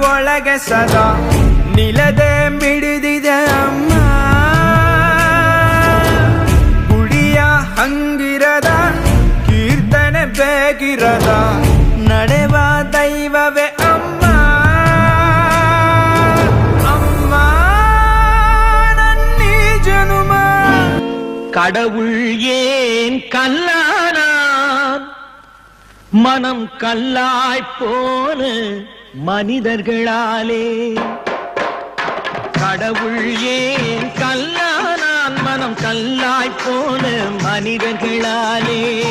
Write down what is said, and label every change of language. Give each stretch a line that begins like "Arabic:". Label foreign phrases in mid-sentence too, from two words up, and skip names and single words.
Kannada: ಒಳಗೆ ಸದಾ ನಿಲದೆ ಮಿಡಿದಿದೆ ಅಮ್ಮ ಗುಡಿಯ ಹಂಗಿರದ ಕೀರ್ತನೆ ಬೇಗಿರದ ನಡೆವ ದೈವವೇ ಅಮ್ಮ ಅಮ್ಮ ನನ್ನೀ ಜನುಮ
Tamil: கடவுள் ஏன் கல்லானா மனம் கல்லாய் போன மனிதர்களாலே கடவுள் ஏன் கல்லானான் மனம் கல்லாய் போன மனிதர்களாலே